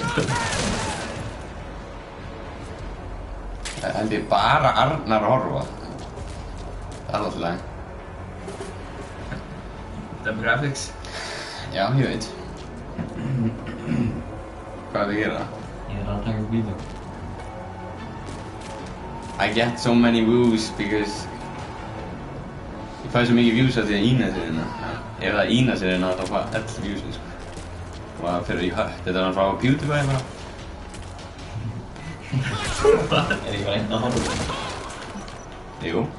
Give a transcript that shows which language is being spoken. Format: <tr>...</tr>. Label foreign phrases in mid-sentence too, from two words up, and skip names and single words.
<is>Það held ég bara Arnar að horfa. Það er alltaf leið. Demographics. Já, ég veit. Hvað er það að gera? Ég er að taka upp vídeo.</is> <en>I get so many views because</en> <is>ég fæ svo mikið views af því að Ínas er hérna. Ef það er Ínas er hérna þá fæ 11 views sko. Og það fyrir í hött. Þetta er hann frá PewDiePie bara. Er ég bara einn að horfa? Jú.</is>